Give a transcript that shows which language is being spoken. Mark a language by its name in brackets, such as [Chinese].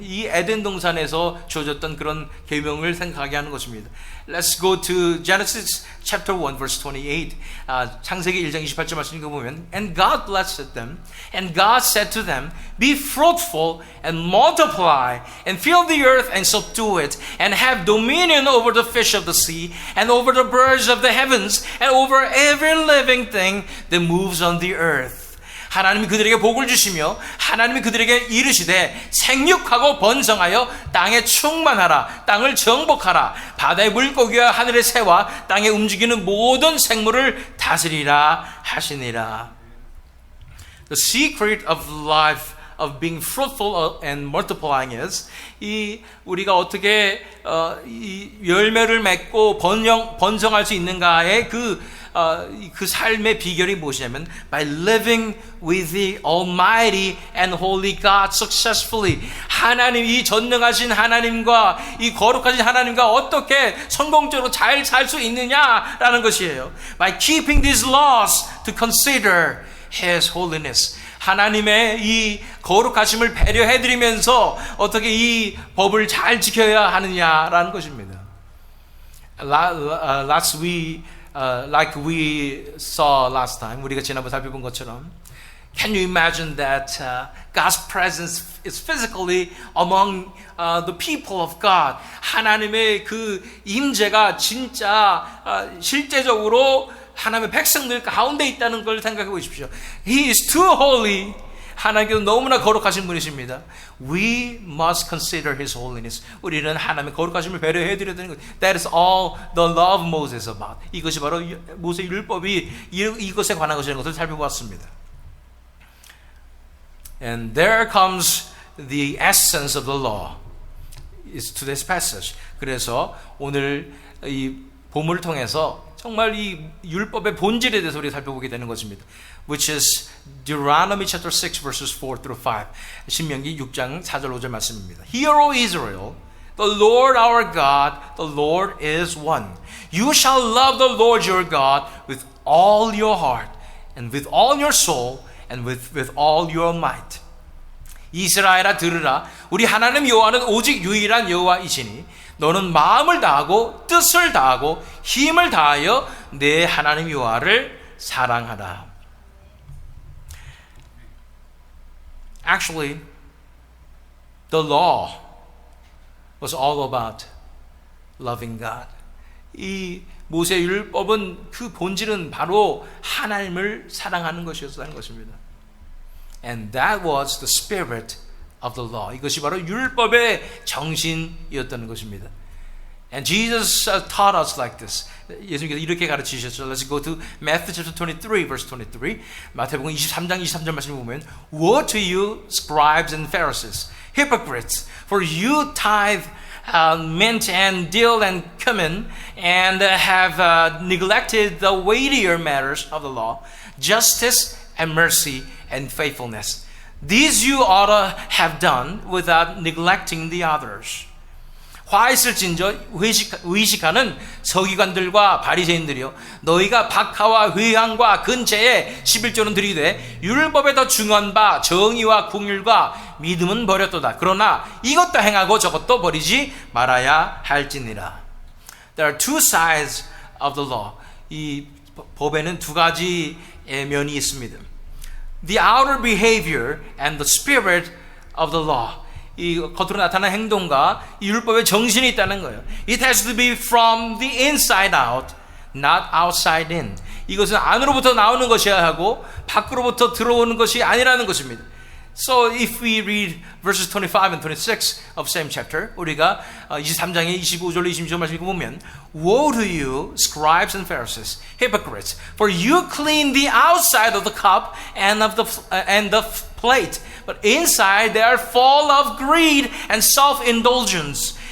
[Korean] 이 에덴 동산에서 주어졌던 그런 계명을 생각하게 하는 것입니다. [English] Let's go to Genesis chapter 1 verse 28. [Korean] 창세기 1장 28절 말씀 읽어보면 [English] And God blessed them and God said to them Be fruitful and multiply and fill the earth and subdue it and have dominion over the fish of the sea and over the birds of the heavens and over every living thing that moves on the earth. [Korean] 하나님이 그들에게 복을 주시며 하나님이 그들에게 이르시되 생육하고 번성하여 땅에 충만하라. 땅을 정복하라. 바다의 물고기와 하늘의 새와 땅에 움직이는 모든 생물을 다스리라 하시니라. [English] The secret of life of being fruitful and multiplying is [Korean] 이 우리가 어떻게 이 열매를 맺고 번성할 수 있는가의 그 삶의 비결이 무엇이냐면 [English] by living with the Almighty and Holy God successfully. [Korean] 하나님, 이 전능하신 하나님과 이 거룩하신 하나님과 어떻게 성공적으로 잘 살 수 있느냐라는 것이에요. [English] By keeping these laws to consider His holiness. [Korean] 하나님의 이 거룩하심을 배려해드리면서 어떻게 이 법을 잘 지켜야 하느냐라는 것입니다. [English] Like we saw last time, [Korean] 우리가 지난번 살펴본 것처럼, [English] can you imagine that God's presence is physically among the people of God? [Korean] 하나님의 그 임재가 진짜 실제적으로 하나님의 백성들 가운데 있다는 걸 생각해 보십시오. [English] He is too holy. [Korean] 하나님께서 너무나 거룩하신 분이십니다. [English] We must consider His holiness. [Korean] 우리는 하나님의 거룩하심을 배려해 드려야 되는 것. [English] That is all the law of Moses about. [Korean] 이것이 바로 모세 율법이 이것에 관한 것이라는 것을 살펴보았습니다. [English] And there comes the essence of the law. Is to this passage. [Korean] 그래서 오늘 이 본문을 통해서 정말 이 율법의 본질에 대해서 우리가 살펴보게 되는 것입니다. [English] Which is Deuteronomy chapter 6 verses 4 through 5. [Korean] 신명기 6장 4절 5절 말씀입니다. [English] Hear, O Israel, the Lord our God, the Lord is one. You shall love the Lord your God with all your heart and with all your soul and with all your might. [Korean] 이스라엘아 들으라. 우리 하나님 여호와는 오직 유일한 여호와이시니 너는 마음을 다하고 뜻을 다하고 힘을 다하여 내 하나님 여호와를 사랑하라. [English] Actually, the law was all about loving God. [Korean] 이 모세 율법은 그 본질은 바로 하나님을 사랑하는 것이었다는 것입니다. [English] And that was the spirit of the law. [Korean] 이것이 바로 율법의 정신이었다는 것입니다. [English] And Jesus taught us like this. [Korean] 예수님께서 이렇게 가르치셨죠. [English] Let's go to Matthew chapter 23 verse 23. [Korean] 마태복음 23장 23절 말씀을 보면 [English] Woe to you, scribes and Pharisees, hypocrites, for you tithe mint and dill and cumin and have neglected the weightier matters of the law, justice and mercy and faithfulness. These you ought to have done without neglecting the others. [Korean] 화 있을진저 의식하는 서기관들과 바리새인들이여 너희가 박하와 회향과 근체에 11조는 드리되 율법에 더 중요한 바 정의와 긍휼과 믿음은 버렸도다. 그러나 이것도 행하고 저것도 버리지 말아야 할지니라. [English] There are two sides of the law. [Korean] 이 법에는 두 가지의 면이 있습니다. [English] The outer behavior and the spirit of the law. [Korean] 이 겉으로 나타나는 행동과 이 율법의 정신이 있다는 거예요. [English] It has to be from the inside out. not outside in. [Korean] 이것은 안으로부터 나오는 것이어야 하고 밖으로부터 들어오는 것이 아니라는 것입니다. [English] So if we read verses 25 and 26 of same chapter, [Korean] 우리가 23장의 25절로 26절 말씀 읽어보면 [English] Woe to you, scribes and Pharisees, hypocrites, for you clean the outside of the cup and of the plate, but inside they are full of greed and self-indulgence.